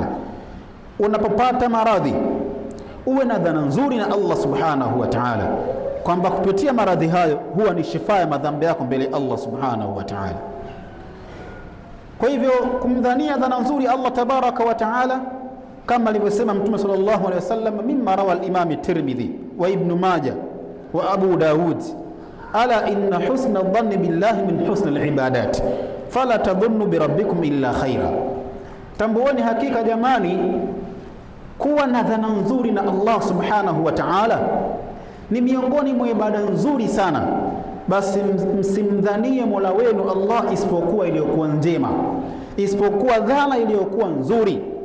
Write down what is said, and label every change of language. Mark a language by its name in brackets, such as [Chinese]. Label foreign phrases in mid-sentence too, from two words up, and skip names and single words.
[Swahili] Unapopata maradhi uwe na dhana nzuri na Allah [Arabic] سبحانه وتعالى, [Swahili] kwamba kupitia maradhi hayo huwa ni shifa ya madhambi yako mbele Allah [Arabic] سبحانه وتعالى. [Swahili] Kwa hivyo kumdhania dhana nzuri Allah [Arabic] تبارك وتعالى, [Swahili] kama alivyosema Mtume [Arabic] صلى الله عليه وسلم مما روى الإمام الترمذي وابن ماجه وأبو داود ألا إن حسن الظن بالله من حسن العبادات فلا تظنوا بربكم إلا خيرا. [Swahili] Tambueni hakika jamani, kuwa na dhana nzuri na Allah [Arabic] سبحانه وتعالى [Swahili] ni miongoni mwa ibada nzuri sana. Basi msimdhanie Mola wenu Allah isipokuwa iliyokuwa njema, isipokuwa dhana iliyokuwa nzuri.